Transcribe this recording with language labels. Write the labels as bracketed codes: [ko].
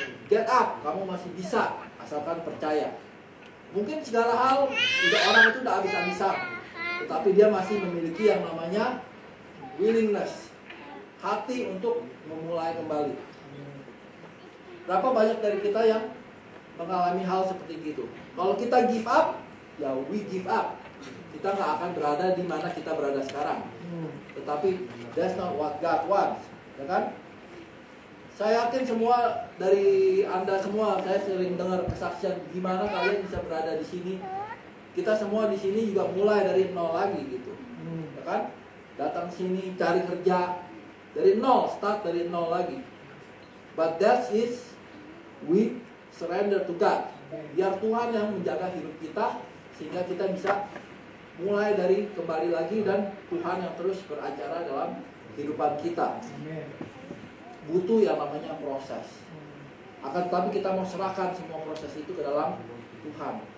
[en] Get up, [id] kamu masih bisa asalkan percaya. Mungkin segala hal orang itu tidak habis-habisan, tetapi dia masih memiliki yang namanya willingness, hati untuk memulai kembali. Berapa banyak dari kita yang mengalami hal seperti itu? Kalau kita [en] give up, ya we give up. [id] Kita nggak akan berada di mana kita berada sekarang. Tetapi [en] that's not what God wants, [id] ya kan? Saya yakin semua dari Anda semua, saya sering dengar kesaksian gimana kalian bisa berada di sini. Kita semua di sini juga mulai dari nol lagi gitu, ya kan? Datang sini cari kerja dari nol, start dari nol lagi. [en] But that is we surrender to God. [id] Biar Tuhan yang menjaga hidup kita sehingga kita bisa mulai dari kembali lagi, dan Tuhan yang terus beracara dalam kehidupan kita. Butuh yang namanya proses. Akan tetapi kita mau serahkan semua proses itu ke dalam Tuhan.